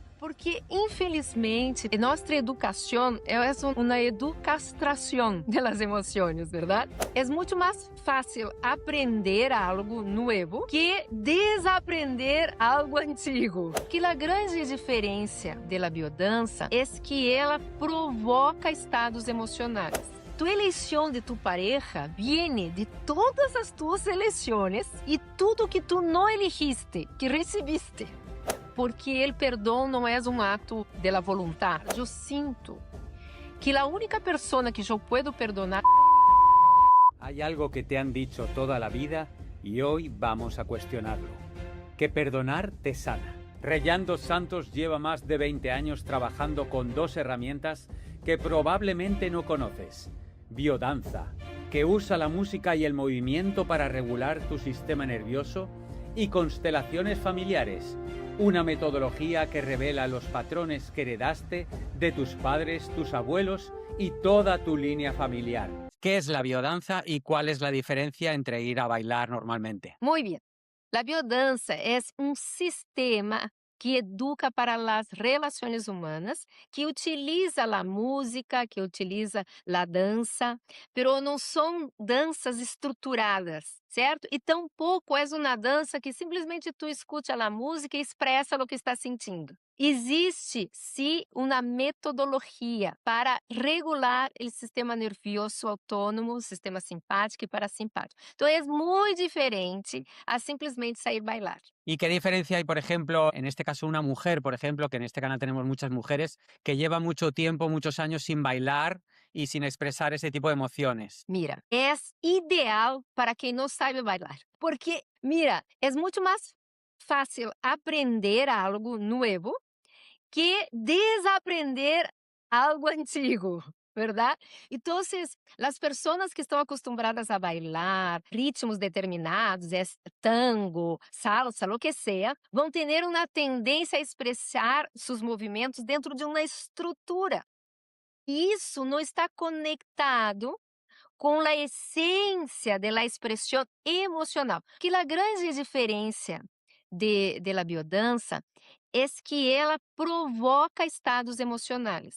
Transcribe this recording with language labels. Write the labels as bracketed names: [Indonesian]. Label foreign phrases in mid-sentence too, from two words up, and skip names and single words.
[Spanish] Porque, infelizmente, nuestra educación es una educastración de las emociones, ¿verdad? Es mucho más fácil aprender algo nuevo que desaprender algo antigo. [Portuguese] Que a grande diferença da biodança é que ela provoca estados emocionais. Tu eleição [Spanish] de tu pareja viene [Portuguese] de todas as tuas eleições e tudo que tu não elegiste, que recebiste. Porque o perdão não é um ato [Spanish] de la voluntad. [Portuguese] Eu sinto que a única pessoa que eu posso perdonar... [Spanish] Hay algo que te han dicho toda la vida y hoy vamos a cuestionarlo. Que perdonar te sana. Reyán dos Santos lleva más de 20 años trabajando con dos herramientas que probablemente no conoces. Biodanza, que usa la música y el movimiento para regular tu sistema nervioso, y constelaciones familiares, una metodología que revela los patrones que heredaste de tus padres, tus abuelos y toda tu línea familiar. ¿Qué es la biodanza y cuál es la diferencia entre ir a bailar normalmente? Muy bien. [Portuguese] La biodança é um sistema que educa para as relações humanas, que utiliza a música, que utiliza a dança, pero não são danças estruturadas, certo? E tampouco é uma dança que simplesmente tu escute a música e expressa o que está sentindo. Existe, sim, uma metodologia para regular o sistema nervioso autônomo, o sistema simpático e parasimpático. Então, é muito diferente a simplesmente sair bailar. [Spanish] ¿Y qué diferencia hay, por ejemplo, en este caso una mujer, por ejemplo, que en este canal tenemos muchas mujeres, que lleva mucho tiempo, muchos años sin bailar y sin expresar ese tipo de emociones? Mira, [Portuguese] é ideal para quem não sabe bailar. Porque, mira, é muito mais fácil aprender algo novo que desaprender algo antigo, [Spanish] ¿verdad? Entonces, las personas que están acostumbradas a bailar ritmos determinados, tango, salsa, lo que sea, [Portuguese] vão ter uma tendência a expressar seus movimentos dentro de uma estrutura. E isso não está conectado com a essência da expressão emocional. Que a grande diferença [Spanish] de la [Portuguese] biodança é que ela provoca estados emocionais.